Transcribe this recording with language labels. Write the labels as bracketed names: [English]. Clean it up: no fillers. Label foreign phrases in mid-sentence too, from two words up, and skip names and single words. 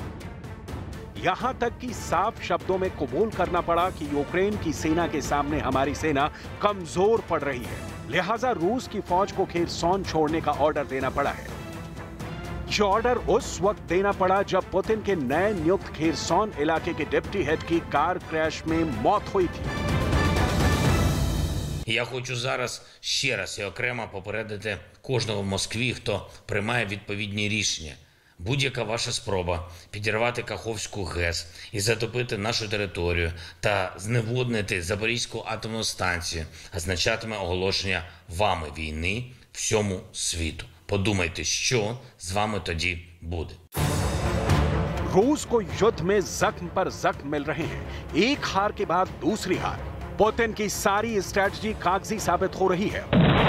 [Hindi] यहां तक कि साफ शब्दों में कबूल करना पड़ा कि यूक्रेन की सेना के सामने हमारी सेना कमजोर पड़ रही है, लिहाजा रूस की फौज को खेरसॉन छोड़ने का ऑर्डर देना पड़ा है। यह ऑर्डर उस वक्त देना पड़ा जब पुतिन के नए नियुक्त खेरसॉन इलाके के [English] deputy head [Hindi] की [English] car crash [Hindi] में मौत हुई थी। [Ukrainian] Я хочу зараз ще раз і окремо попередити кожного в Москві, хто приймає відповідні рішення. Будь-яка ваша спроба підірвати Каховську ГЕС і затопити нашу територію та зневоднити Запорізьку атомну станцію означатиме оголошення вами війни всьому світу. Подумайте, що з вами тоді буде. [Hindi] रूस को युद्ध में जख्म पर जख्म मिल रहे हैं, एक हार के बाद दूसरी हार। पुतिन की सारी स्ट्रैटेजी कागजी साबित हो रही है।